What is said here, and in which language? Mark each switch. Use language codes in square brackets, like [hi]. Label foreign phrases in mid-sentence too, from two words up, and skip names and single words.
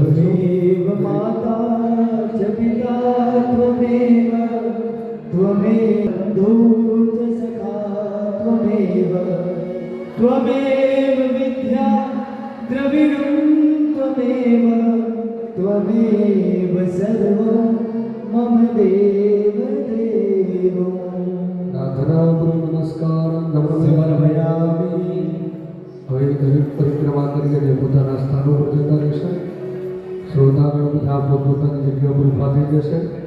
[sa] त्वमेव माता च पिता त्वमेव त्वमेव दूत सखा त्वमेव त्वमेव विद्या द्रविणं त्वमेव त्वमेव सर्वं मम देव देवो [gu] નાથના નમસ્કાર સમર્પયામિ હવે દરેક પરિક્રમા કરી અને પોતાના સ્થાનો પર જતા રહેશે શ્રોતાગણ બધા પોતપોતાની જગ્યા પર ઊભા થઈ જશે